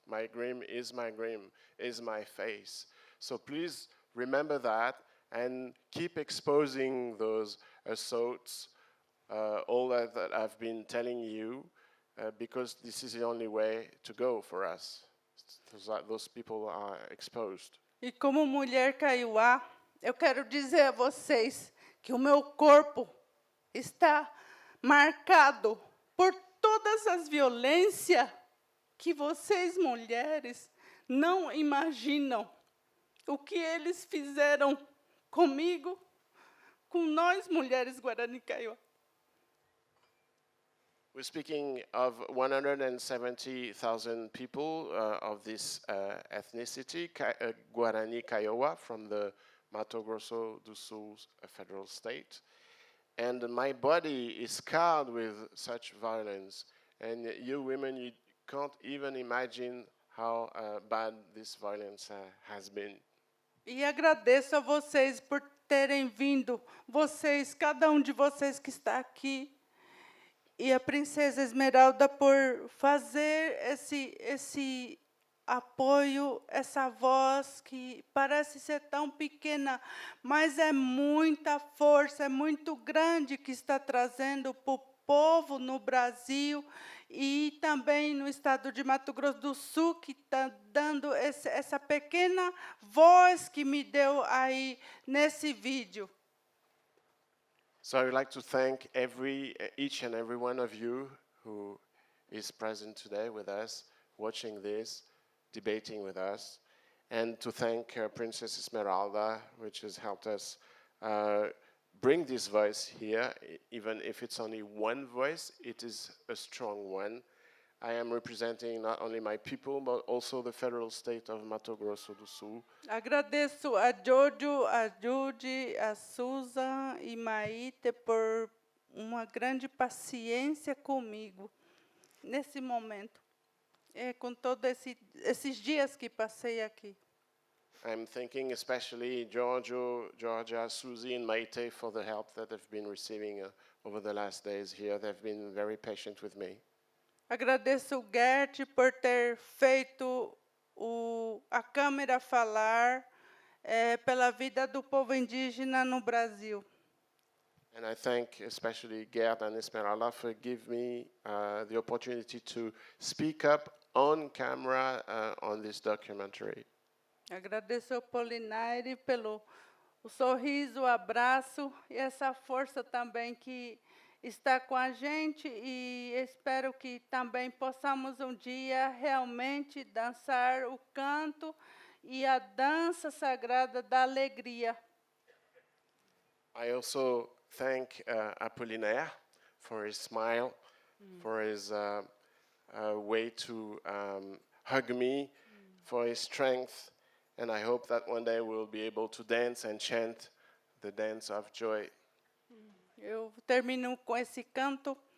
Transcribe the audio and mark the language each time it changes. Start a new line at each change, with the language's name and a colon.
English: My grin, is my face. So please remember that and keep exposing those assaults, all that I've been telling you, because this is the only way to go for us. Those people are exposed.
Portuguese: E como mulher Kaiowá, eu quero dizer a vocês que o meu corpo está marcado por todas as violências que vocês, mulheres, não imaginam. O que eles fizeram comigo, com nós, mulheres Guarani Kaiowá.
English: We're speaking of 170,000 people of this ethnicity, Guarani Kaiowá, from the Mato Grosso do Sul federal state. And my body is scarred with such violence. And you women, you can't even imagine how bad this violence has been.
Portuguese: E agradeço a vocês por terem vindo, vocês, cada um de vocês que está aqui, e a princesa Esmeralda por fazer esse apoio, essa voz que parece ser tão pequena, mas é muita força, é muito grande que está trazendo para o povo no Brasil e também no estado de Mato Grosso do Sul, que está dando essa pequena voz que me deu aí nesse vídeo.
English: So I would like to thank each and every one of you who is present today with us, watching this, debating with us, and to thank Princess Esmeralda, which has helped us bring this voice here, even if it's only one voice, it is a strong one. I am representing not only my people, but also the federal state of Mato Grosso do Sul.
Portuguese: Agradeço a Jojo, a Judy, a Susan e Maite por uma grande paciência comigo nesse momento, com todos esses dias que passei aqui.
English: I'm thanking especially Giorgio, Georgia, Susie, and Maite for the help that they've been receiving over the last days here. They've been very patient with me.
Portuguese: Agradeço o Gert por ter feito a câmera falar pela vida do povo indígena no Brasil.
English: And I thank especially Gert and Esmeralda for giving me the opportunity to speak up on camera on this documentary.
Portuguese: Agradeço ao Appolinaire pelo o sorriso, o abraço e essa força também que está com a gente, e espero que também possamos um dia realmente dançar o canto e a dança sagrada da alegria.
English: I also thank Appolinaire for his smile, for his way to hug me, for his strength, and I hope that one day we'll be able to dance and chant the dance of joy.
Portuguese: Eu termino com esse canto.